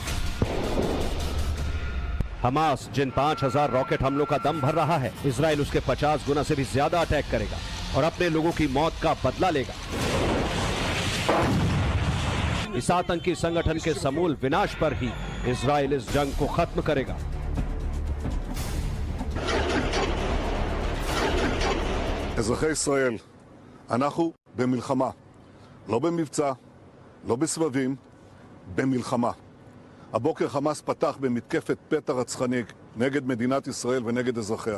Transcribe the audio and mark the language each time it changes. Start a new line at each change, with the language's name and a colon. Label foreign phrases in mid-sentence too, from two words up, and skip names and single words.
Hindi: हमास जिन 5000 रॉकेट हमलों का दम भर रहा है, इजराइल उसके 50 गुना से भी ज्यादा अटैक करेगा और अपने लोगों की मौत का बदला लेगा। इस आतंकी संगठन के समूल विनाश पर ही इजराइल इस जंग को खत्म करेगा।
Hebrew: אזרחי ישראל, אנחנו במלחמה, לא במבצע, לא בסבבים, במלחמה. הבוקר חמאס פתח במתקפת פתע רצחני נגד מדינת ישראל ונגד אזרחיה.